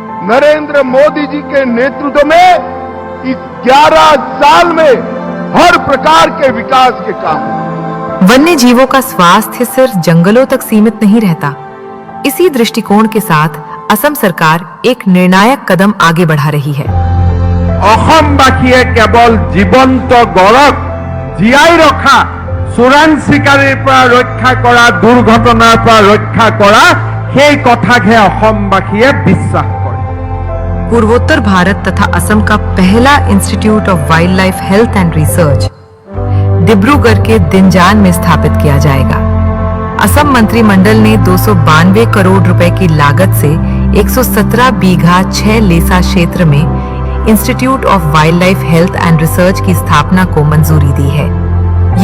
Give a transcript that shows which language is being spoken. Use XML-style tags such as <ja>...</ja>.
<hi>नरेंद्र मोदी जी के नेतृत्व में इस 11 साल में हर प्रकार के विकास के काम। वन्य जीवों का स्वास्थ्य सिर्फ जंगलों तक सीमित नहीं रहता। इसी दृष्टिकोण के साथ असम सरकार एक निर्णायक कदम आगे बढ़ा रही है।</hi> <as>অসমবাসীয়ে কেৱল জীৱন্ত গড়ক জীয়াই ৰখা, চোৰাং চিকাৰীৰ পৰা ৰক্ষা কৰা, দুৰ্ঘটনাৰ পৰা ৰক্ষা কৰা, সেই কথাকহে অসমবাসীয়ে বিশ্বাস কৰে।</as> <hi>पूर्वोत्तर भारत तथा असम का पहला institute of wild life health and research Dibrugarh के दिनजान में स्थापित किया जाएगा। असम मंत्रिमंडल ने 292 करोड़ रुपए की लागत से 117 बीघा 6 लेसा क्षेत्र में institute of wild life health and research की स्थापना को मंजूरी दी है।</hi>